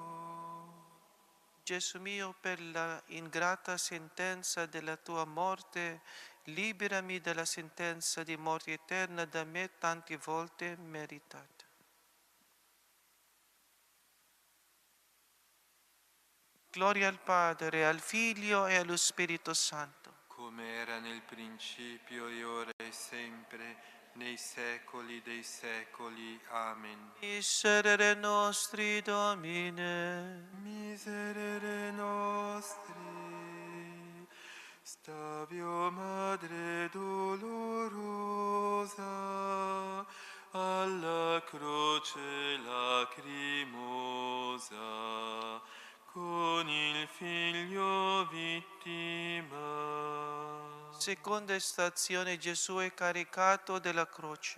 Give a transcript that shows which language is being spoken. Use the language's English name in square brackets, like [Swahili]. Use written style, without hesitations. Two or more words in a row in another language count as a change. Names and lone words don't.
[Italian] Gesù mio, per la ingrata sentenza della tua morte, liberami dalla sentenza di morte eterna da me tante volte meritata. Gloria al Padre, al Figlio e allo Spirito Santo. Come era nel principio, e ora e sempre, nei secoli dei secoli. Amen. [Latin] Miserere nostri, Domine. Miserere nostri, [Italian] Stavio Madre dolorosa, alla croce lacrimosa, con il Figlio vittima. Seconda stazione, Gesù è caricato della croce.